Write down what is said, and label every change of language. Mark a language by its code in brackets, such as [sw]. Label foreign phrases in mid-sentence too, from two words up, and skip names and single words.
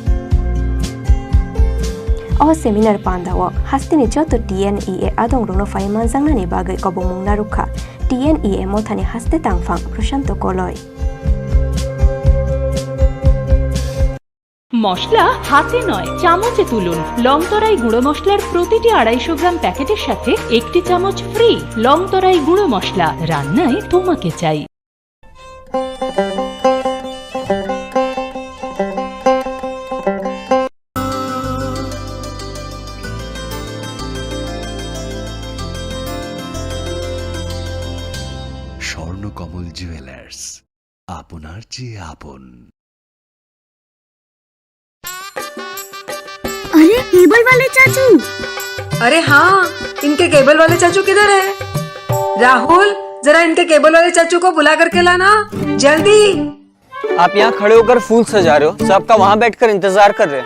[trp] अ सेमिनार पांदाओ हास्तेनि जत टीएनईए आदं रुनो फाइ मानजांनानि बागै कबमुं नारुखा टीएनईए मथानि हास्ते तांगफां प्रशांत कलय [bn] মশলা হাতে নয় চামচে তুলুন। লংতরাই গুঁড়ো মশলার প্রতিটি 250 গ্রাম প্যাকেটের সাথে একটি চামচ ফ্রি। লংতরাই গুঁড়ো মশলা, রান্নায় তোমাকে চাই। স্বর্ণকমল জুয়েলার্স, আপনার চেয়ে আপন। [hi] अरे केबल वाले चाचू। अरे हाँ, इनके केबल वाले चाचू किधर है? राहुल, जरा इनके केबल वाले चाचू को बुला करके लाना जल्दी। आप यहाँ खड़े होकर फूल सजा रहे हो, सबका वहाँ बैठकर इंतजार कर रहे हैं।